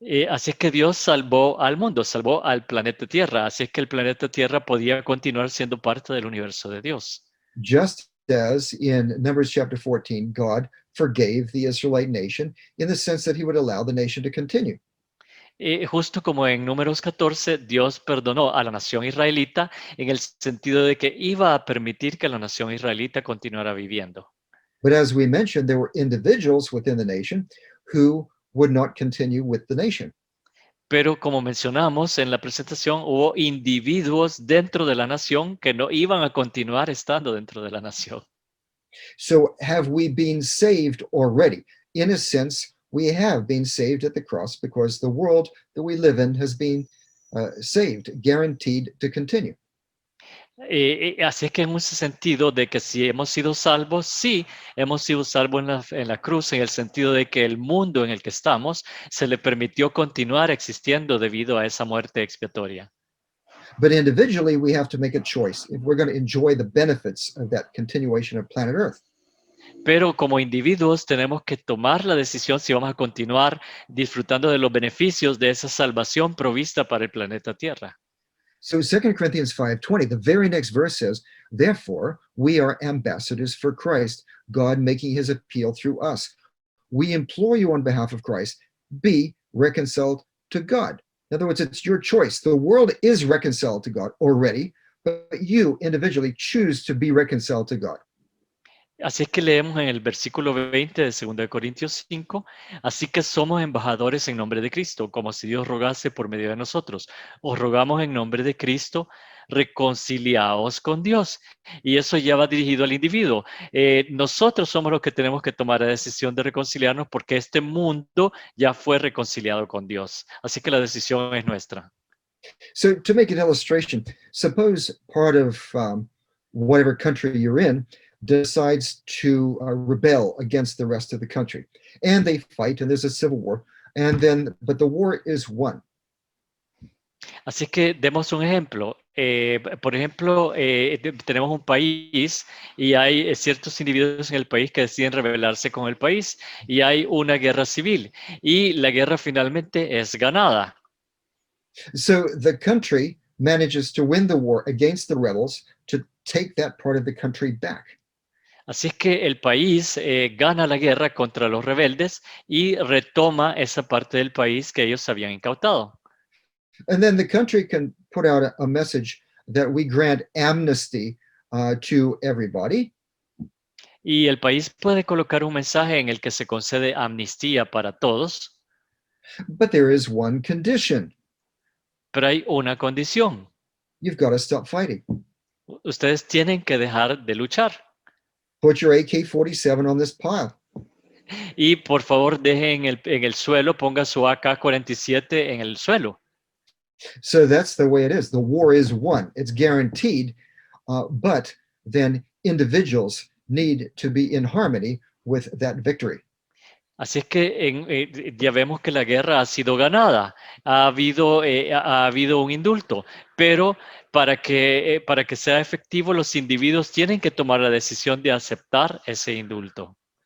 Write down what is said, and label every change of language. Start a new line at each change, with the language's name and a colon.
Spanish: Así es que Dios salvó al mundo, salvó al planeta Tierra. Así es que el planeta Tierra podía continuar siendo parte del universo de Dios.
English: Just says in Numbers chapter 14, God forgave the Israelite nation in the sense that he would allow the nation to continue.
Spanish: Justo como en Números 14, Dios perdonó a la nación israelita en el sentido de que iba a permitir que la nación israelita continuara viviendo.
English: But as we mentioned, there were individuals within the nation who would not continue with the nation.
Spanish: Pero como mencionamos en la presentación, hubo individuos dentro de la nación que no iban a continuar estando dentro de la nación.
English: So have we been saved already? In a sense, we have been saved at the cross because the world that we live in has been saved, guaranteed to continue.
Spanish: Así es que en ese sentido de que si hemos sido salvos, sí, hemos sido salvos en la cruz, en el sentido de que el mundo en el que estamos se le permitió continuar existiendo debido a esa muerte expiatoria.
English: But individually, we have to make a choice if we're going to enjoy the benefits of that continuation of planet Earth.
Spanish: Pero como individuos tenemos que tomar la decisión si vamos a continuar disfrutando de los beneficios de esa salvación provista para el planeta Tierra.
English: So 2 Corinthians 5:20, the very next verse says, therefore, we are ambassadors for Christ, God making his appeal through us. We implore you on behalf of Christ, be reconciled to God. In other words, it's your choice. The world is reconciled to God already, but you individually choose to be reconciled to God.
Spanish: Así es que leemos en el versículo 20 de 2 Corintios 5, así que somos embajadores en nombre de Cristo, como si Dios rogase por medio de nosotros. Os rogamos en nombre de Cristo, reconciliaos con Dios. Y eso ya va dirigido al individuo. Nosotros somos los que tenemos que tomar la decisión de reconciliarnos porque este mundo ya fue reconciliado con Dios. Así que la decisión es nuestra.
English: So to make an illustration, suppose part of whatever country you're in decides to rebel against the rest of the country, and they fight, and there's a civil war, but the war is won.
Spanish: Así que demos un ejemplo. Por ejemplo, tenemos un país y hay ciertos individuos en el país que deciden rebelarse con el país y hay una guerra civil y la guerra finalmente es ganada.
English: So the country manages to win the war against the rebels to take that part of the country back.
Spanish: Así es que el país gana la guerra contra los rebeldes y retoma esa parte del país que ellos habían incautado.
English: And then the country can put out a message that we grant amnesty to everybody.
Spanish: Y el país puede colocar un mensaje en el que se concede amnistía para todos,
English: But there is one condition.
Spanish: pero hay una condición.
English: You've got to stop fighting.
Spanish: Ustedes tienen que dejar de luchar.
English: Put your AK-47 on this pile.
Spanish: Y por favor dejen en el suelo, ponga su AK-47 en el suelo.
English: So that's the way it is. The war is won. It's guaranteed, but then individuals need to be in harmony with that victory.
Spanish: Así es que ya vemos que la guerra ha sido ganada, ha habido un indulto, pero para que sea efectivo los individuos tienen que tomar la decisión de aceptar ese indulto.